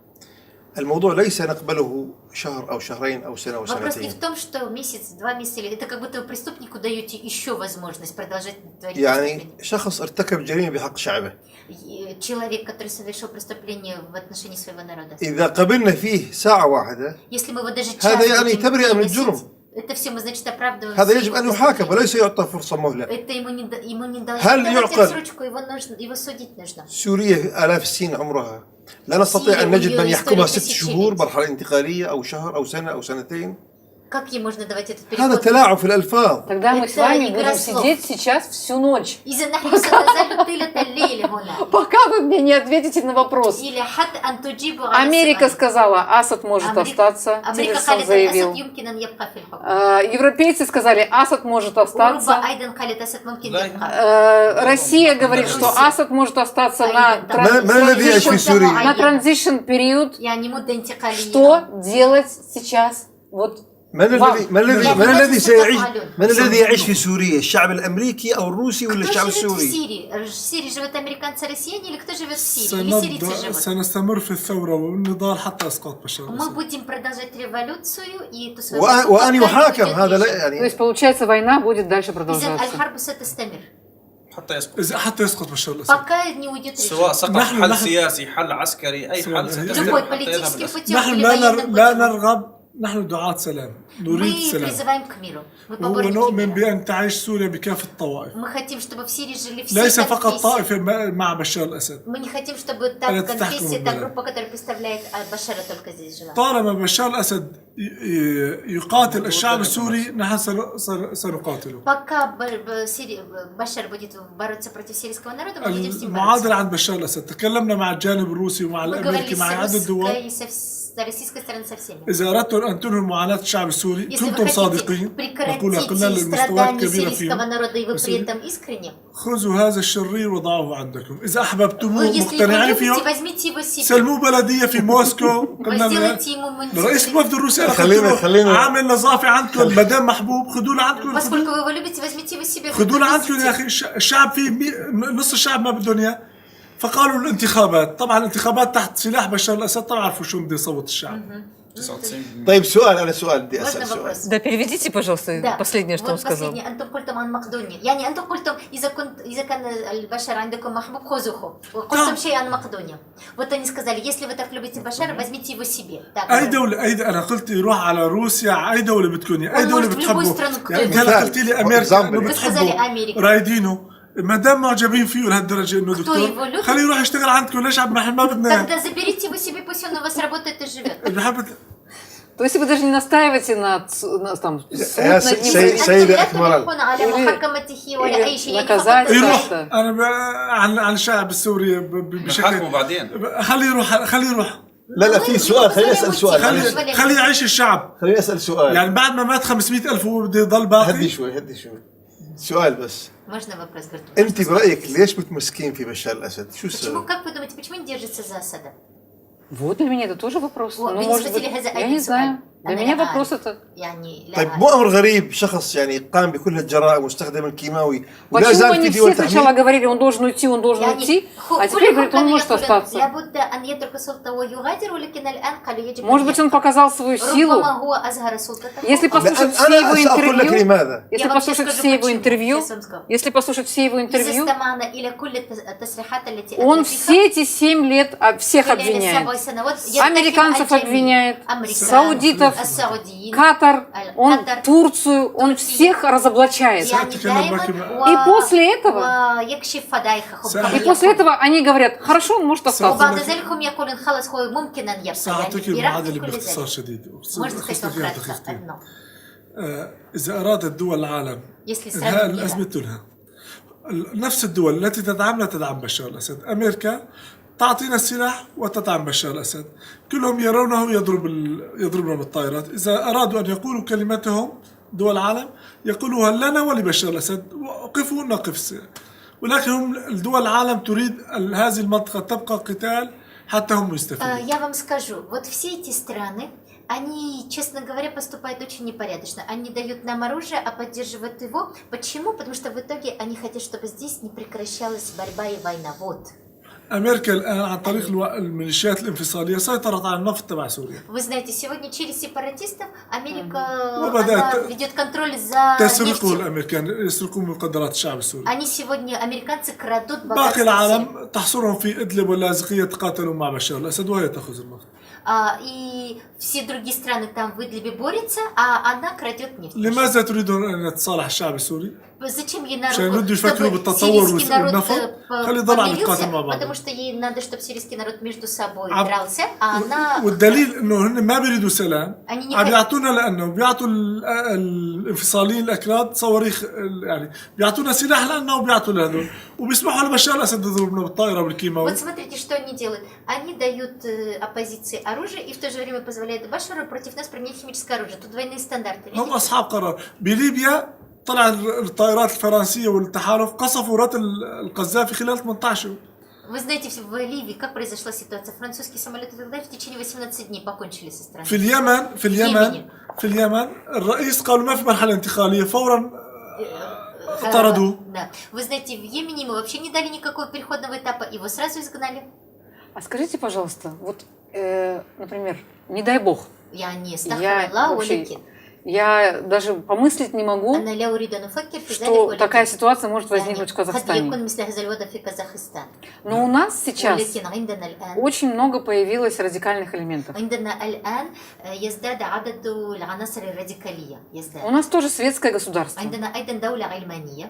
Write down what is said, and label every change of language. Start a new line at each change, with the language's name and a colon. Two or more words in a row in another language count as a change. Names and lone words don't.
Arabic: الموضوع ليس نقبله شهر أو شهرين أو سنة أو
Russian: Вопрос не
Arabic: سنتين.
Russian: в том, что месяц, 2 месяца, или это как будто вы преступнику даете еще возможность продолжать творить
Arabic: يعني
Russian: преступление.
Arabic: شخص ارتكب جريمة بحق شعبه،
Russian: Человек, который совершил преступление в отношении своего народа.
Arabic: إذا قبلنا فيه ساعة واحدة
Russian: Если мы его даже час
Arabic: هذا يعني
Russian: будем
Arabic: تبرئة من
Russian: выносить,
Arabic: الجرم.
Russian: это все мы, значит, оправдываем.
Arabic: هذا
Russian: все
Arabic: يجب
Russian: его
Arabic: أن يحاكم
Russian: преступления.
Arabic: وليس يعطى فرصة مهلة.
Russian: Это ему не должны
Arabic: هل
Russian: давать
Arabic: يعقل؟
Russian: отсрочку, его судить нужно.
Arabic: سوريا آلاف السنين عمرها، لا نستطيع أن نجد من يحكمها 6 شهور مرحلة انتقالية أو شهر أو سنة أو سنتين.
Russian: Как ей можно давать этот
Arabic: هذا
Russian: переход?
Arabic: تلاعب في الألفاظ.
Russian: Тогда мы с Это вами игра будем слов. сидеть сейчас всю ночь,
Arabic: إذا نحن سنظل طيلة الليل هنا.
Russian: пока вы мне не ответите на вопрос.
Arabic: إلى حتى أن تجيبوا على
Russian: Америка
Arabic: السؤال.
Russian: сказала, Асад может остаться,
Arabic: أمريكا
Russian: Тиллерсон
Arabic: قالت
Russian: заявил.
Arabic: الأسد يمكن أن يبقى في الحكم.
Russian: Европейцы сказали, Асад может
Arabic: أوروبا
Russian: остаться.
Arabic: أيضا قالت الأسد ممكن لا. يبقى.
Russian: Россия говорит, что Асад может остаться на
Arabic: ما الذي يعيش في سوريا؟
Russian: на transition период.
Arabic: يعني مدة انتقالية.
Russian: Что делать сейчас? Вот
Arabic: من الذي يعيش في سوريا؟ الشعب الأمريكي أو الروسي ولا
Russian: Кто
Arabic: الشعب
Russian: живет в
Arabic: السوري؟
Russian: Сирии? В Сирии живут американцы-россияне или кто живет в Сирии? Или сирийцы живут?
Arabic: سنستمر في الثورة والنضال حتى إسقاط بشار
Russian: Мы
Arabic: الأسد.
Russian: будем продолжать революцию и эту свою...
Arabic: وأن يحاكم هذا لا
Russian: То
Arabic: يعني.
Russian: есть, получается, война будет дальше
Arabic: إذن
Russian: продолжаться.
Arabic: الحرب ستستمر حتى يسقط. إذا حتى يسقط بشار الأسد.
Russian: пока не уйдет
Arabic: سواء
Russian: режим.
Arabic: سقط نحن- حل نحن- سياسي حل عسكري أي حل ستذهب
Russian: Любой
Arabic: حتى يذهب
Russian: политический
Arabic: الأسد.
Russian: путем
Arabic: نحن
Russian: или
Arabic: لا
Russian: военным
Arabic: لا
Russian: путем.
Arabic: نرغب، نحن دعاة سلام، نريد
Russian: Мы
Arabic: السلام.
Russian: призываем к миру. Мы поборники
Arabic: ونؤمن
Russian: мира.
Arabic: بأن تعيش سوريا بكافة الطوائف،
Russian: Мы хотим, чтобы в Сирии жили все
Arabic: ليس فقط
Russian: конфессии.
Arabic: طائفة مع بشار الأسد.
Russian: Мы не хотим, чтобы та Это конфессия,
Arabic: تحكم
Russian: та
Arabic: البلد.
Russian: группа, которая представляет Башара, только здесь жила.
Arabic: طالما بشار الأسد يقاتل الشعب السوري نحن سنقاتله.
Russian: Пока Башар будет бороться против сирийского народа, мы будем с ним
Arabic: المعادلة
Russian: бороться.
Arabic: عند بشار الأسد، تكلمنا مع الجانب الروسي ومع
Russian: Мы говорили
Arabic: الأمريكي مع عدة دول.
Russian: с российской стороны со всеми.
Arabic: إذا أردتم أن تنهوا معاناة الشعب السوري
Russian: Если вы
Arabic: كنتم
Russian: хотите
Arabic: صادقين، نقولها قلنا
Russian: прекратить
Arabic: للمستويات
Russian: страдания
Arabic: كبيرة
Russian: сирийского
Arabic: فيهم،
Russian: народа, и вы
Arabic: بس
Russian: при этом искренне,
Arabic: خذوا هذا الشرير وضعوه عندكم. إذا
Russian: вы,
Arabic: أحببتموه
Russian: если его
Arabic: مقتنعين
Russian: любите,
Arabic: فيه
Russian: возьمите его себе.
Arabic: سلموه بلدية في موسكو. قلنا
Russian: Сделайте ему
Arabic: لرئيس الوفد الروسي أنا خلينا- قلت له خلينا- عامل نظافة عندكم مدام محبوب خذوه لعندكم.
Russian: Поскольку вы его любите, возьмите его себе.
Arabic: خذوه لعندكم يا أخي. الشعب فيه نص الشعب ما بدهم إياه. فقالوا الانتخابات، طبعا الانتخابات تحت سلاح بشار الأسد، طبعا عرفوا شو بده يصوت الشعب. 99%. طيب سؤال، أنا سؤال بدي
Russian: Можно
Arabic: أسأل سؤال.
Russian: вопрос? Да, переведите, пожалуйста, Да. последнее, что вот он сказал. последнее.
Arabic: أنتم قلتم عن مقدونيا. يعني أنتم قلتم إذا كان البشر عندكم محبوب خذوه. وقلتم شيء عن مقدونيا.
Russian: Вот они сказали, если вы так любите Башара, возьмите его себе. Так,
Arabic: أي دولة أنا قلت يروح على روسيا، أي دولة بدكم إياه، أي دولة
Russian: может в любую
Arabic: بتحبوا.
Russian: страну
Arabic: يعني
Russian: кто-нибудь.
Arabic: أنت هلا قلت لي أمريكا إنه
Russian: Вы сказали
Arabic: بتحبوا
Russian: Америка.
Arabic: رايدينه. ما دام معجبين فيه لهالدرجة إنه دكتور يقول؟ خليه يروح يشتغل عندكم. ليش ما بدنا
Russian: Тогда заберите его себе, пусть он у вас работает и живет.
Arabic: بحب.
Russian: То есть вы даже не настаиваете на там, суд
Arabic: يا
Russian: над ним?
Arabic: سيد- أنتم سيدة لا أكمل. تلقون على
Russian: или-
Arabic: محاكمته ولا أي شيء. يعني
Russian: наказать
Arabic: فقط يروح.
Russian: как-то.
Arabic: أنا عن الشعب السوري بشكل. نحاكمه بعدين. خليه يروح. لا في سؤال، خليني أسأل سؤال. خليه يعيش الشعب. خليني أسأل سؤال. يعني بعد ما مات 500,000 هو بده يضل باقي. هدي شوي سؤال بس.
Russian: Можно вопрос, говорит?
Arabic: أنت برأيك ليش متمسكين في بشار الأسد؟ شو
Russian: Почему,
Arabic: السبب؟
Russian: как вы думаете, почему не держится за Асада? Вот для меня это тоже вопрос. Вот, Ну, вы не может схватили быть, за я один не знаю. Для меня вопрос это...
Arabic: يعني لا طيب أعرف. مو امر غريب شخص يعني قام بكل الجرائم واستخدم الكيماوي ولا
Russian: Почему
Arabic: زال
Russian: они
Arabic: في
Russian: все
Arabic: دول
Russian: сначала
Arabic: تحميه؟
Russian: говорили, он должен уйти,
Arabic: يعني
Russian: а теперь говорит, он может
Arabic: يقولون
Russian: остаться?
Arabic: لابد أن يترك السلطة ويغادر ولكن الآن قالوا يجب
Russian: Может
Arabic: أن
Russian: быть, он
Arabic: يبقى.
Russian: показал свою силу?
Arabic: ربما هو أظهر سلطته.
Russian: Если
Arabic: لا،
Russian: послушать все его
Arabic: انا ساقول لك
Russian: интервью,
Arabic: لماذا.
Russian: если Я вам послушать сейчас все скажу, его почему. интервью, Сейчас вам скажу. если послушать все его
Arabic: إذا
Russian: интервью,
Arabic: استمعنا إلى كل التصريحات التي
Russian: он
Arabic: أدلى
Russian: все эти 7 лет всех
Arabic: خلال
Russian: обвиняет.
Arabic: 7 سنوات يتهم
Russian: Американцев
Arabic: الجميع.
Russian: обвиняет,
Arabic: أمريكا،
Russian: саудитов,
Arabic: السعوديين،
Russian: Катар, он Катар, Турцию, он всех разоблачает.
Arabic: يعني دائما
Russian: И после этого,
Arabic: ويكشف فضائحهم.
Russian: и после этого они говорят, хорошо, он может остаться.
Arabic: وبعد ذلك هم يقولون خلص هو ممكن أن يبقى. سأعطيك يعني المعادلة برغم كل باختصار ذلك. شديد
Russian: Может сказать
Arabic: أخص لك إياها
Russian: вкратце
Arabic: دقيقتين.
Russian: одно.
Arabic: إذا أرادت دول العالم
Russian: Если
Arabic: إنهاء
Russian: сравнить
Arabic: الأزمة
Russian: мира,
Arabic: تنهى. نفس الدول التي تدعمنا تدعم بشار الأسد. أمريكا تعطينا السلاح وتدعم بشار الأسد. كلهم يرونه يضربنا بالطائرات. إذا أرادوا أن يقولوا كلمتهم دول العالم يقولوها لنا ولبشار الأسد وقفوا نقف. ولكن هم دول العالم تريد هذه المنطقة تبقى قتال حتى هم يستفيدوا.
Russian: Я вам скажу, вот все эти страны, они, честно говоря, поступают очень непорядочно. Они дают нам оружие, а поддерживают его. Почему? Потому что в итоге они хотят, чтобы здесь не прекращалась борьба и война. Вот.
Arabic: أمريكا الآن عن طريق الميليشيات الانفصالية سيطرت على النفط تبع سوريا.
Russian: Вы знаете, сегодня через сепаратистов Америка
Arabic: وبدأت
Russian: она ведет контроль за
Arabic: تسرقه
Russian: нефтью.
Arabic: الأمريكان يسرقون مقدرات الشعب السوري.
Russian: Они сегодня, американцы, крадут
Arabic: باقي
Russian: богатство всем.
Arabic: العالم تحصرهم في إدلب واللاذقية تقاتلوا مع بشار الأسد وهي تأخذ النفط.
Russian: И все другие страны там в Идлибе борются, а она крадет нефть.
Arabic: لماذا تريدون أن يتصالح الشعب السوري؟
Russian: Зачем ей
Arabic: عشان
Russian: народ,
Arabic: يردوا يفكروا
Russian: чтобы
Arabic: بالتطور
Russian: сирийский народ
Arabic: والنفط خلي يضل عم يتقاتل مع
Russian: помирился,
Arabic: بعض.
Russian: потому что ей надо, чтобы сирийский народ между собой
Arabic: عم-
Russian: дрался, а она...
Arabic: والدليل انه هن ما بيريدوا سلام أني عم نحن- بيعطونا لانه بيعطوا الانفصاليين الاكراد صواريخ يعني بيعطونا سلاح لانه وبيعطوا لهذول وبيسمحوا لبشار الاسد يضربنا بالطائره بالكيماوي.
Russian: Вот смотрите, что они делают. Они дают оппозиции оружие и в то же время позволяют Башару против нас применять химическое оружие. Тут двойные стандарты.
Arabic: هم
Russian: Видите?
Arabic: اصحاب قرار. بليبيا طلع الطائرات الفرنسيه والتحالف قصفوا رات القذافي خلال 18 يوم.
Russian: Вы знаете, в Ливии как произошла ситуация? Французские самолеты тогда в течение 18 дней покончили со страной.
Arabic: في اليمن الرئيس قالوا ما في مرحله انتقاليه فورا طردوه.
Russian: Да. Вы знаете, в Йемене мы вообще не дали никакого переходного этапа, его сразу изгнали. А скажите, пожалуйста, вот, например, не дай бог, Я не я стахаралла вообще, улики. я даже помыслить не могу,
Arabic: أنا لا أريد أن أفكر في ذلك
Russian: что
Arabic: ولكن
Russian: такая ситуация может
Arabic: يعني
Russian: возникнуть в
Arabic: قد
Russian: Казахстане.
Arabic: يكون مثل هذا الوضع في كازاخستان.
Russian: Но у нас сейчас
Arabic: ولكن عندنا الآن
Russian: очень много появилось радикальных элементов.
Arabic: عندنا الآن يزداد عدد العناصر الراديكالية
Russian: У
Arabic: يزداد.
Russian: нас тоже светское государство.
Arabic: عندنا أيضا دولة علمانية.